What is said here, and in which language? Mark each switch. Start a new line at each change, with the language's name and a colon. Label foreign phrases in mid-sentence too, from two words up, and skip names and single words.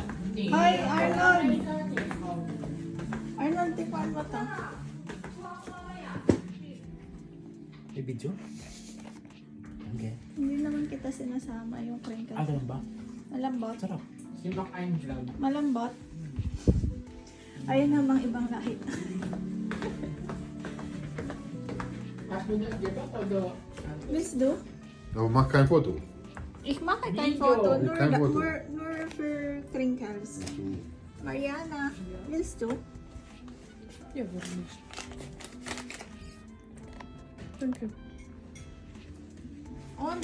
Filipino: Hi, Arnold! Arnold, tikman mo to. May video? Okay. Hindi naman kita sinasama yung crinkle. Ano ba? Malambot. Sarap. Simak ein vlog. Malambot. Ayun namang ibang lahi.
German: Hast du das gemacht oder?
English: Please do.
German: Aber mach kein Foto. Ich mache kein Video. Foto, nur, Kein Foto. nur für Crinkles. Mariana, willst du? Ja, warum nicht? Danke. On.